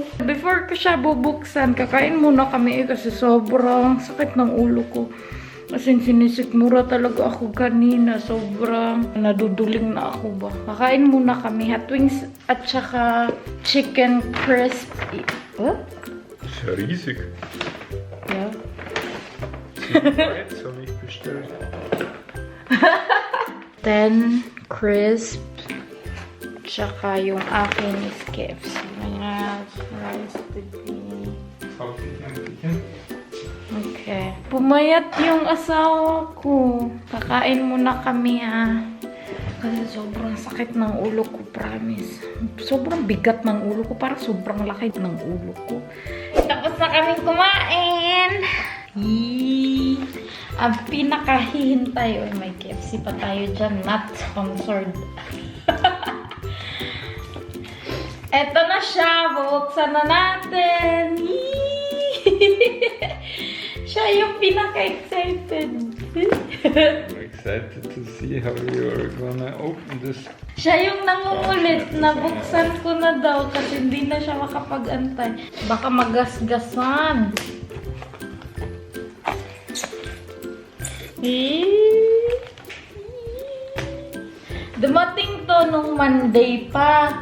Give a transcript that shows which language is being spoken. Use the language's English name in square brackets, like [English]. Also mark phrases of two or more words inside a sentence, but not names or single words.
[Filipino] Before ko siya bubuksan, kakain muna kami kasi sobrang sakit ng ulo ko. Kasi sinisikmura talaga ako kanina. Sobrang naduduling na ako ba. Kakain muna kami. [English] Hot wings [Filipino] at saka [English] chicken crispy. What? [German] Das ist ja riesig. Ja. Jetzt habe ich bestellt. [English] 10 crisp. [Filipino] Tsaka yung akin is KFC. [English] Rice today. Okay. [Filipino] Pumayat yung asawa ko. Kakain muna kami kasi sobrang sakit ng ulo ko, promise. Sobrang bigat ng ulo ko. Parang sobrang laki ng ulo ko. Tapos na kami kumain. Yee! Ang pinakahihintay. Oh, may KFC pa tayo dyan. [English] Not sponsored. [Filipino] Eto na siya. Bubuksan na natin. Yee! Siya yung pinaka-excited. [English] I'm excited to see how you're gonna open this. [Filipino] Siya yung nangungulit na buksan ko na daw kasi hindi na siya makapag-antay. Baka magasgasan. Dumating to nung Monday pa.